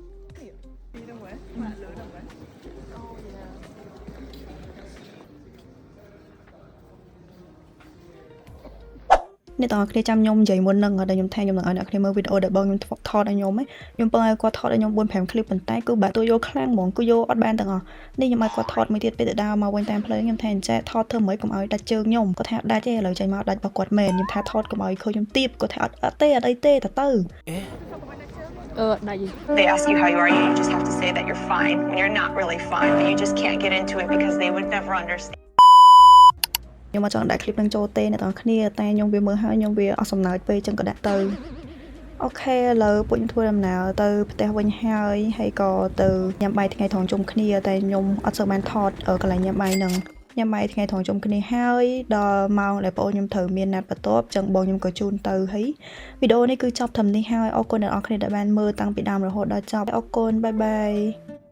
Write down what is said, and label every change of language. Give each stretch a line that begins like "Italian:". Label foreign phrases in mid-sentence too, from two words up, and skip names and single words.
Khmer: អ្នកទាំងអស់គ្នាចាំខ្ញុំនិយាយមុននឹងដែលខ្ញុំថាខ្ញុំនឹងឲ្យអ្នកគ្នាមើលវីដេអូដែលបងខ្ញុំថតឲ្យខ្ញុំខ្ញុំពឹងឲ្យគាត់ថតឲ្យខ្ញុំ 4-5 ឃ្លីបប៉ុន្តែគឺបាក់តួយកខ្លាំងហ្មងគឺយកអត់បានទាំងអស់នេះខ្ញុំឲ្យគាត់ថតមួយទៀតពេលទៅដើរមកវិញតាមផ្លូវខ្ញុំថាអញ្ចេះថតធ្វើមិនកុំឲ្យដាច់ជើងខ្ញុំគាត់ថាដាច់ទេឥឡូវចេញមកដាច់របស់គាត់មែនខ្ញុំថាថតកុំឲ្យខូចខ្ញុំទៀតគាត់ថាអត់ទេអត់អីទេទៅ
English: They ask you how you are, you just have to say that you're fine when you're not really fine, but you just can't get into it because they would never understand.
Khmer: ខ្ញុំមកចង់ដាក់ clip នឹងចូលទេអ្នកទាំងគ្នាតែខ្ញុំវាមើលហើយខ្ញុំវាអស់សំណើចពេកចឹងក៏ដាក់ទៅអូខេឥឡូវពួកខ្ញុំធ្វើដំណើរទៅផ្ទះវិញហើយក៏ទៅញ៉ាំបាយថ្ងៃត្រង់ជុំគ្នាតែខ្ញុំអត់សូវបានថតកន្លែងញ៉ាំបាយហ្នឹងញ៉ាំបាយថ្ងៃត្រង់ជុំគ្នាហើយដល់ម៉ោងដែលបងខ្ញុំត្រូវមានណាត់បន្ទាប់ចឹងបងខ្ញុំក៏ជូនទៅហើយវីដេអូនេះគឺចប់ត្រឹមនេះហើយអរគុណអ្នកនរគ្នាដែលបានមើលតាំងពីដើមរហូតដល់ចប់អរគុណបាយបាយ